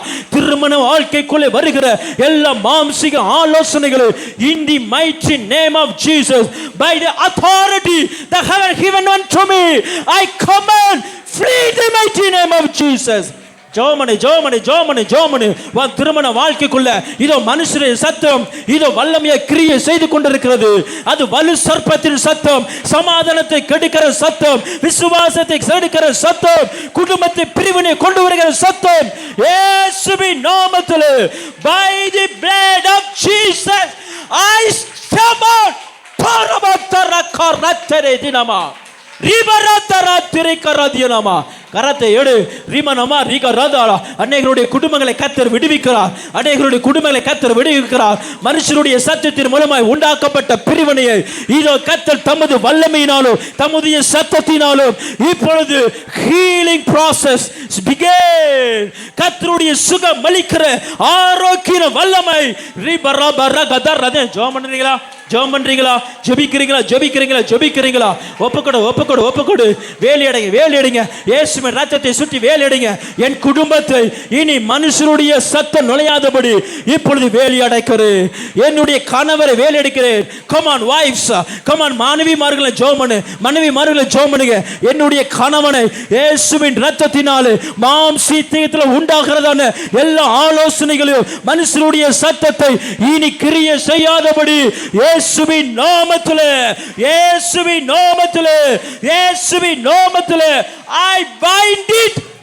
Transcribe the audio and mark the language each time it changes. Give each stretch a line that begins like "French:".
Tamil: திருமண வாழ்க்கைக்குள்ளே வருகிற எல்லா மாம்சிக ஆலோசனைகளை
English: in the mighty name of Jesus, by the authority that have given unto me, I command, flee the mighty name of Jesus. ஜோமனே ஜோமனே ஜோமனே ஜோமனே.
Tamil: உன் திருமண வாழ்க்கைக்குள்ள இதோ மனுஷனுடைய சத்தம் இதோ வல்லமையை கிரியை செய்து கொண்டிருக்கிறது. அது வலு சர்ப்பத்தின் சத்தம், சமாதானத்தை கெடுக்கிற சத்தம், விசுவாசத்தை கெடுக்கிற சத்தம், குடும்பத்தை பிரிவினை கொண்டு வருகிற சத்தம். இயேசுவின் நாமத்தில்
English: by the blood of Jesus I step out. பரமத்தர கரத்தரே தினமா ரிபரத்தர திரைக்கரதியனமா. கரத்தை எடு.
Tamil: ரிமனமா ரிக ரதாளா. அநேகருடைய குடும்பங்களை கர்த்தர் விடுவிக்கிறார். அநேகருடைய குடும்பங்களை கர்த்தர் விடுவிக்கிறார். மனுஷருடைய சத்தத்தின் மூலமாய் உண்டாக்கப்பட்ட பிரிவினையை இதோ கர்த்தர் தமது வல்லமையினாலும் தமது சத்தத்தினாலும் இப்பொழுது ஹீலிங் process begin. கர்த்தருடைய சுகம் அளிக்கிற ஆரோக்கிய வல்லமை ரிபரபரகதரதே. ஜெபம் பண்றீங்களா? ஜெபம் பண்றீங்களா? ஜெபிக்கிறீங்களா? ஜெபிக்கிறீங்களா? ஜெபிக்கிறீங்களா? ஒப்புக்கொடு ஒப்புக்கொடு ஒப்புக்கொடு. வேலையடைங்க வேலையடைங்க. இயேசுவின் ரத்தத்தை சுற்றி வேலையடைங்க. என் குடும்பத்தை இனி மனுஷனுடைய சத்தம் நுழையாதபடி இப்பொழுது வேலையடைக்கிறேன். என்னுடைய கணவரை வேலையடைக்கிறேன்.
English: come on wives, come on
Tamil: மனைவிமார்களை ஜெபம் பண்ணு. மனைவிமார்களை ஜெபம் பண்ணுங்க. என்னுடைய கணவனை இயேசுவின் ரத்தத்தினாலே மாம்சீயத்தில் உண்டாகிறதான எல்லா ஆலோசனைகளையும் மனுஷனுடைய சத்தத்தை இனி கிரியை செய்யாதபடி இயேசுவின் நாமத்திலே இயேசுவின் நாமத்திலே இயேசுவின் நாமத்திலே
English: I bind it.